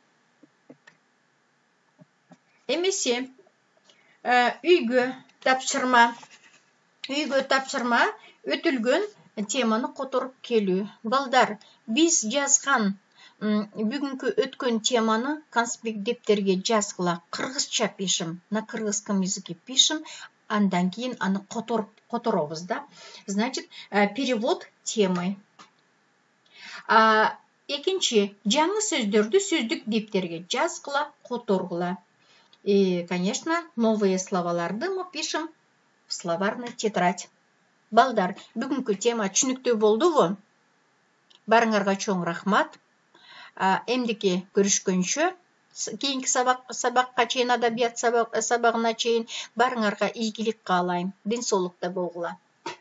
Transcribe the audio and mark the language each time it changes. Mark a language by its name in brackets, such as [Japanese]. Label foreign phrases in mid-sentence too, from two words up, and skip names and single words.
[Kyrgyz] Эмесе, үйгө тапшырма өтүлгөн теманы которуп келүү. Балдар, биз жазган бүгүнкү өткөн теманы конспект дептерге жазгыла. Кыргызча пишим, [Russian] на кыргызском языке [Kyrgyz] пишим, андан кийин аны которобуз да. [Russian] Значит, перевод темы. [Kyrgyz] Экинчи, жаңы сөздөрдү сөздүк дептерге жазгыла, которгула. [Russian] И, конечно, новые [Kyrgyz] словаларды [Russian] мы пишем в словарный тетрадь. [Kyrgyz] Балдар, бүгүнкү тема түшүнүктүү болдубу? Барыңарга чоң рахмат. Эмдики көрүшкөнчө, кийинки сабакка чейин, адабият сабагына чейин барыңарга ийгилик каалайм. Ден соолукта болгула.